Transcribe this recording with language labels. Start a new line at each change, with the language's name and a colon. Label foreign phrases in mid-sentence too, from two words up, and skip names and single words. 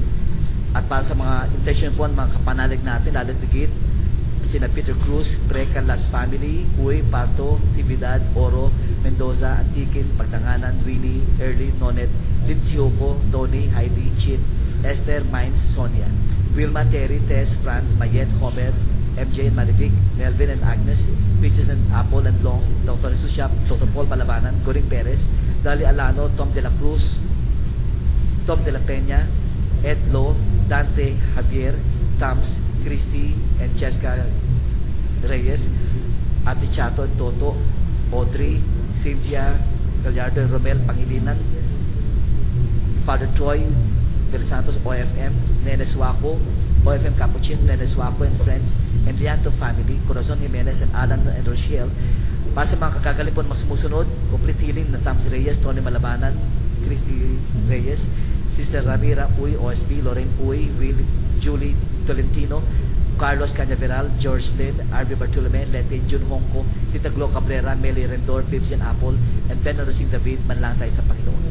Filipino: At para sa mga intention po, mga kapanalig natin, lalatigit, sina Peter Cruz, Breca Las Family, Uy, Pato, Tividad, Oro, Mendoza, Antiquin, Pagtanganan, Winnie, Early, Nonet, Linsioco, Tony, Heidi, Chit, Esther, Mines, Sonia, Wilma, Terry, Tess, Franz, Mayet, Homer, MJ and Malivic, Melvin and Agnes, Peaches and Apple and Long, Dr. Susyap, Dr. Paul Malabanan, Goring Perez, Dali Alano, Tom de la Cruz, Tom de la Peña, Ed Lo, Dante, Javier, Tams, Christy, and Cheska Reyes, Ate Chato and Toto, Audrey, Cynthia, Gallardo, Romel, Pangilinan, Father Troy, De Los Santos, OFM, Nenes Waco, OFM Capuchin, Nenes Waco and Friends, and Lianto Family, Corazon Jimenez and Alan and Rochelle. Para sa mga kakagaling po na sumusunod,
English: complete healing
Filipino: ng Tams Reyes, Tony Malabanan, Christy Reyes, Sister Ramira Uy, OSB, Lorraine Uy, Will, Julie Tolentino, Carlos Cañaveral, George Lynn, Arvie Bartolome, Lete, Jun Hongko, Tita Glo Cabrera, Meli Rendor, Pibs and Apple, and Ben Rosing David, manlang tayo sa Panginoon.